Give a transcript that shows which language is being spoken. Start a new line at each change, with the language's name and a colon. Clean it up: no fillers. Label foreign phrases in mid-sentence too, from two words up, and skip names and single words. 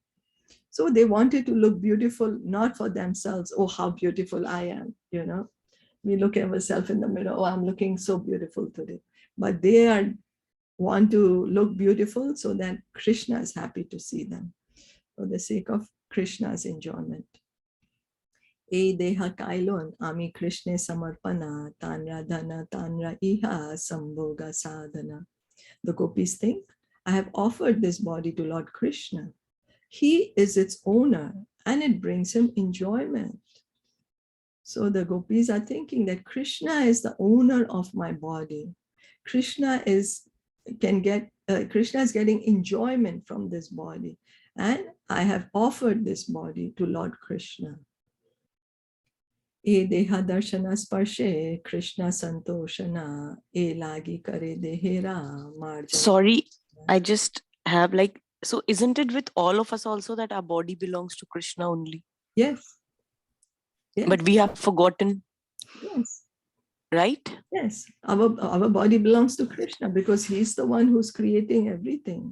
English: So they wanted to look beautiful, not for themselves. Oh, how beautiful I am, you know. We look at ourselves in the mirror, oh, I'm looking so beautiful today. But they want to look beautiful so that Krishna is happy to see them for the sake of Krishna's enjoyment.
Bangla: এ দেহ কৈলুঁ আমি কৃষ্ণ সমর্পণ তাঁর ধন তাঁর ইহা সম্ভোগ সাধন.
English: The gopis think, I have offered this body to Lord Krishna. He is its owner and it brings him enjoyment. So the gopis are thinking that Krishna is the owner of my body. Krishna is getting enjoyment from this body. And I have offered this body to Lord Krishna.
Bangla: এ দেহ দর্শন স্পর্শে কৃষ্ণ সন্তোষণ এই লাগি করে দেহের মার্জন.
English: Sorry, I just have so isn't it with all of us also that our body belongs to Krishna only? Yes. Yes. But we have forgotten. Yes. Right? Yes. Our body belongs to Krishna because he's the one who's creating everything.